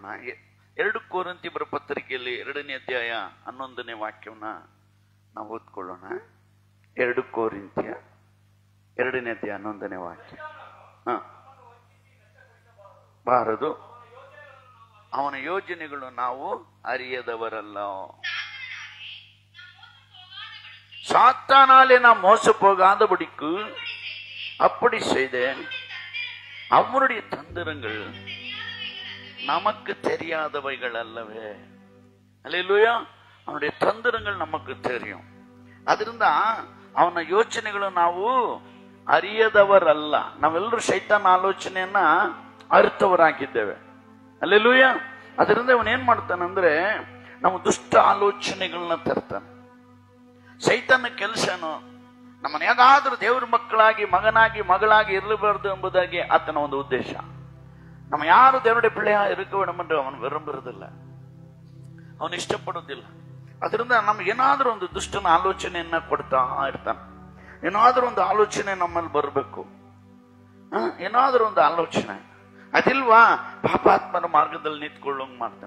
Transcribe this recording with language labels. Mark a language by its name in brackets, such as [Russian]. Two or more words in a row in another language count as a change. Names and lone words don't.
[Kannada] 2 ಕೊರಿಂಥಿಯರ ಪತ್ರಿಕೆಯಲ್ಲಿ 2ನೇ ಅಧ್ಯಾಯ 11ನೇ ವಾಕ್ಯವನ್ನ ನಾವು ಓದ್ಕೊಳ್ಳೋಣ. 2 ಕೊರಿಂಥಿಯ 2ನೇ ಅಧ್ಯಾಯ 11ನೇ ವಾಕ್ಯ. ಬಾರದು, ಅವನ ಯೋಜನೆಗಳು ನಾವು ಅರಿಯದವರಲ್ಲ. [Tamil] சாத்தானாலே நாம் மோச போகாதபடிக்கு அப்படி செய்தேன். அவனுடைய தந்திரங்கள் நமக்கு தெரியாதவைகள் அல்லவே. அல்லேலூயா. அவனுடைய தந்திரங்கள் நமக்கு தெரியும். [Kannada] ಅದರಿಂದ ಅವನ ಯೋಚನೆಗಳು ನಾವು ಅರಿಯದವರಲ್ಲ. ನಾವೆಲ್ಲರೂ ಶೈತಾನ ಆಲೋಚನೆಯನ್ನ ಅರಿತವರಾಗಿದ್ದೇವೆ. ಹಲ್ಲೆಲೂಯ. ಅದರಿಂದ ಅವನು ಏನ್ ಮಾಡ್ತಾನಂದ್ರೆ ನಾವು ದುಷ್ಟ ಆಲೋಚನೆಗಳನ್ನ ತರ್ತಾನೆ. ಸೈತಾನ ಕೆಲಸನು ನಮ್ಮನ್ನ ಯಾವ್ದಾದ್ರೂ ದೇವ್ರ ಮಕ್ಕಳಾಗಿ, ಮಗನಾಗಿ, ಮಗಳಾಗಿ ಇರಬಾರ್ದು ಎಂಬುದಾಗಿ ಆತನ ಒಂದು ಉದ್ದೇಶ. ನಮ್ಮ ಯಾರು ದೇವರುடைய [Tamil] பிள்ளையா இருக்க வேண்டும் என்று [Kannada] ಅವನು ವಿರುಂಬುವುದಿಲ್ಲ, ಅವನು ಇಷ್ಟಪಡುವುದಿಲ್ಲ. ಅದರಿಂದ ನಮ್ಗೆ ಏನಾದ್ರೂ ಒಂದು ದುಷ್ಟನ ಆಲೋಚನೆಯನ್ನ ಕೊಡ್ತಾ ಇರ್ತಾನೆ. ಏನಾದ್ರೂ ಒಂದು ಆಲೋಚನೆ ನಮ್ಮಲ್ಲಿ ಬರಬೇಕು. ಏನಾದ್ರೂ ಒಂದು ಆಲೋಚನೆ ಅದಿಲ್ವಾ, ಪಾಪಾತ್ಮನ ಮಾರ್ಗದಲ್ಲಿ ನಿಂತ್ಕೊಳ್ಳೋಂಗ್ ಮಾಡ್ತಾನೆ.